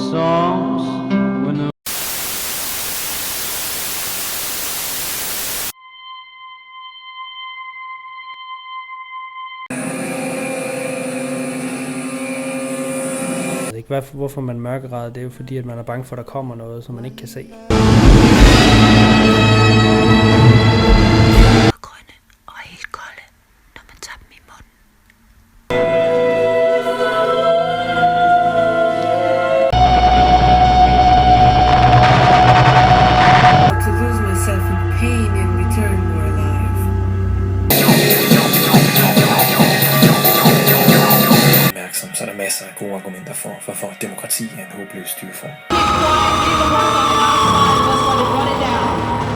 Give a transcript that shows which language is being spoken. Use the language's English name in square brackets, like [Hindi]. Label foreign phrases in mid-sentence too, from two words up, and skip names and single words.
[English] arms when the [Danish] Ikke hvorfor man mørkeræder, det er jo fordi, at man er bange for, at der kommer noget, som man ikke kan se. Grønne og helt kolde, når man tager dem i munden. [English] To lose myself in pain and return more alive. [Danish] Opmærksom, så er der masser af gode argumenter for at demokrati er en håbløs styreform. [English] Let's run it down.